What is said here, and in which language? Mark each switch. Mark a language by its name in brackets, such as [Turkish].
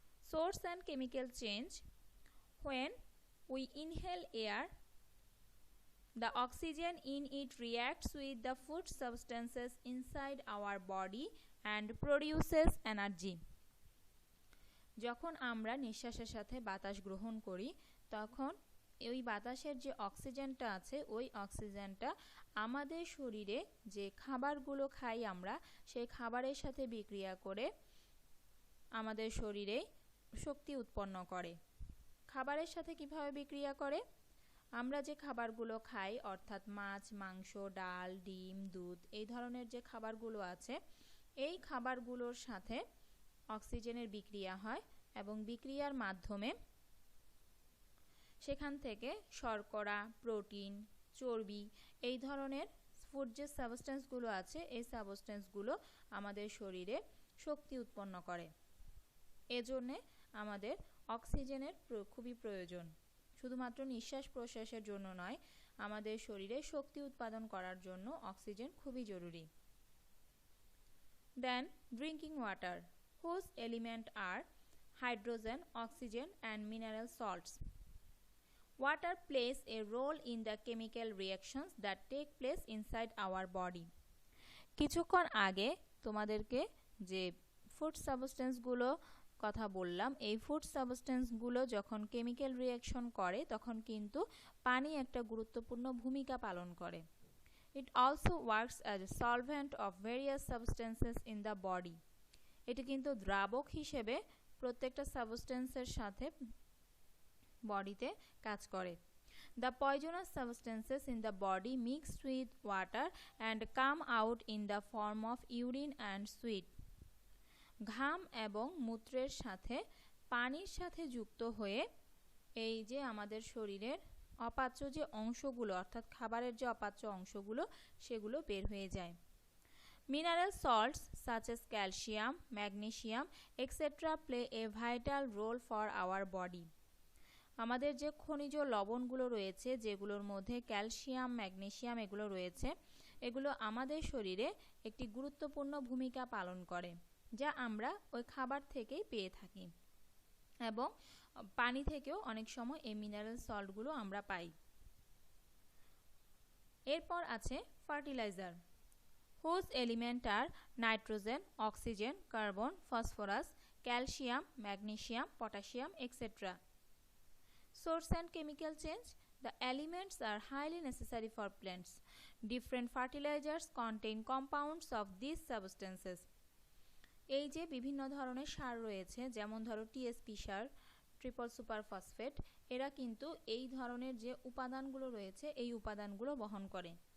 [English] Source and chemical change. When we inhale air, the oxygen in it reacts with the food substances inside our body and produces energy. [Bangla] যখন আমরা নিঃশ্বাসের সাথে বাতাস গ্রহণ করি তখন ওই বাতাসের যে অক্সিজেনটা আছে ওই অক্সিজেনটা আমাদের শরীরে যে খাবারগুলো খাই আমরা সেই খাবারের সাথে বিক্রিয়া করে আমাদের শরীরে শক্তি উৎপন্ন করে। খাবারের সাথে কিভাবে বিক্রিয়া করে? আমরা যে খাবারগুলো খাই অর্থাৎ মাছ, মাংস, ডাল, ডিম, দুধ এই ধরনের যে খাবারগুলো আছে এই খাবারগুলোর সাথে অক্সিজেনের বিক্রিয়া হয় এবং বিক্রিয়ার মাধ্যমে সেখান থেকে শর্করা, প্রোটিন, চর্বি এই ধরনের ফুড যে সাবস্টেন্সগুলো আছে এই সাবস্টেন্সগুলো আমাদের শরীরে শক্তি উৎপন্ন করে। এজন্যে আমাদের অক্সিজেনের খুবই প্রয়োজন। শুধুমাত্র নিঃশ্বাস প্রশ্বাসের জন্য নয়, আমাদের শরীরে শক্তি উৎপাদন করার জন্য অক্সিজেন খুবই জরুরি। [English] Then drinking water, whose elements are hydrogen, oxygen and mineral salts. Water plays a role in the chemical reactions that take place inside our body. [Bangla] কিছুক্ষণ আগে তোমাদেরকে যে ফুড সাবস্টেন্সগুলো কথা বললাম এই ফুড সাবস্টেন্সগুলো যখন কেমিক্যাল রিঅ্যাকশন করে তখন কিন্তু পানি একটা গুরুত্বপূর্ণ ভূমিকা পালন করে। [English] It also works as a solvent of various substances in the body. [Bangla] এটি কিন্তু দ্রাবক হিসেবে প্রত্যেকটা সাবস্টেন্সের সাথে বডিতে কাজ করে। [English] The poisonous substances in the body mixed with water and come out in the form of urine and sweat. [Bangla] ঘাম এবং মূত্রের সাথে পানির সাথে যুক্ত হয়ে এই যে আমাদের শরীরের অপাচ্য যে অংশগুলো অর্থাৎ খাবারের যে অপাচ্য অংশগুলো সেগুলো বের হয়ে যায়। [English] Mineral salts such as calcium, magnesium, etc. play a vital role for our body. [Bangla] আমাদের যে খনিজ লবণগুলো রয়েছে যেগুলোর মধ্যে ক্যালসিয়াম, ম্যাগনেসিয়াম এগুলো রয়েছে এগুলো আমাদের শরীরে একটি গুরুত্বপূর্ণ ভূমিকা পালন করে যা আমরা ওই খাবার থেকেই পেয়ে থাকি এবং পানি থেকেও অনেক সময় এই মিনারেল সল্টগুলো আমরা পাই। এরপর আছে [English] Fertiliser, whose element are nitrogen, oxygen, carbon, phosphorus, calcium, magnesium, potassium etcetera. Source and chemical change. The elements are highly necessary for plants. Different fertilizers contain compounds of these substances. [Bangla] এই যে বিভিন্ন ধরনের সার রয়েছে যেমন ধরো টিএসপি সার, triple super phosphate এরা কিন্তু এই ধরনের যে উপাদানগুলো রয়েছে এই উপাদানগুলো বহন করে।